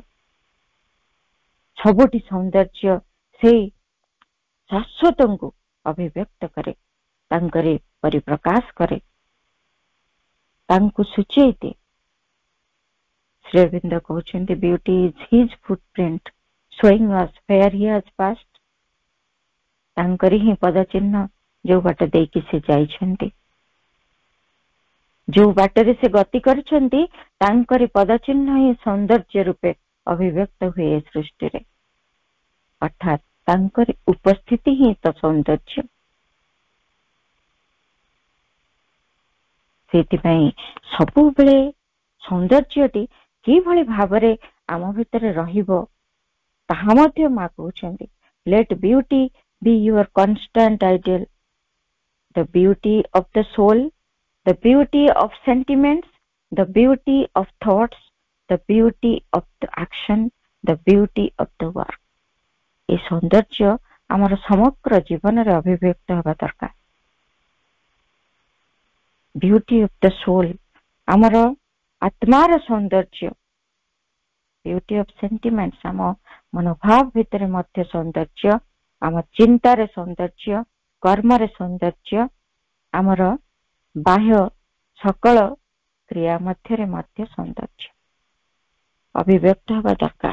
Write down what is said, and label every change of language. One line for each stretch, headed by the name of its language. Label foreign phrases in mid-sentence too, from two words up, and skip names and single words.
Odia: ସବୁଠି ସୌନ୍ଦର୍ଯ୍ୟ ସେଇ ଶାଶ୍ୱତଙ୍କୁ ଅଭିବ୍ୟକ୍ତ କରେ, ତାଙ୍କରି ପରିପ୍ରକାଶ କରେ, ତାଙ୍କୁ ସୂଚେଇ ଦିଏ। ଶ୍ରୀ ଅରବିନ୍ଦ କହୁଛନ୍ତି,
English: beauty is his footprint showing us where he has passed.
Odia: ତାଙ୍କରି ହିଁ ପଦ ଚିହ୍ନ ଯୋଉ ବାଟ ଦେଇକି ସେ ଯାଇଛନ୍ତି, ଯୋଉ ବାଟରେ ସେ ଗତି କରିଛନ୍ତି, ତାଙ୍କରି ପଦ ଚିହ୍ନ ହିଁ ସୌନ୍ଦର୍ଯ୍ୟ ରୂପେ ଅଭିବ୍ୟକ୍ତ ହୁଏ ଏ ସୃଷ୍ଟିରେ। ଅର୍ଥାତ୍ ତାଙ୍କରି ଉପସ୍ଥିତି ହିଁ ତ ସୌନ୍ଦର୍ଯ୍ୟ। ସେଇଥିପାଇଁ ସବୁବେଳେ ସୌନ୍ଦର୍ଯ୍ୟଟି କିଭଳି ଭାବରେ ଆମ ଭିତରେ ରହିବ ତାହା ମଧ୍ୟ ମା କହୁଛନ୍ତି,
English: let beauty be your constant ideal, the beauty of the soul, the beauty of sentiments, the beauty of thoughts, the beauty of the action, the beauty of the work.
Odia: ଏ ସୌନ୍ଦର୍ଯ୍ୟ ଆମର ସମଗ୍ର ଜୀବନରେ ଅଭିବ୍ୟକ୍ତ ହେବା ଦରକାର।
English: beauty of the soul,
Odia: ଆମର ଆତ୍ମାର ସୌନ୍ଦର୍ଯ୍ୟ।
English: beauty of sentiments,
Odia: ଆମ ମନୋଭାବ ଭିତରେ ମଧ୍ୟ ସୌନ୍ଦର୍ଯ୍ୟ, ଆମ ଚିନ୍ତାରେ ସୌନ୍ଦର୍ଯ୍ୟ, କର୍ମରେ ସୌନ୍ଦର୍ଯ୍ୟ, ଆମର ବାହ୍ୟ ସକଳ କ୍ରିୟା ମଧ୍ୟରେ ମଧ୍ୟ ସୌନ୍ଦର୍ଯ୍ୟ ଅଭିବ୍ୟକ୍ତ ହେବା ଦରକାର।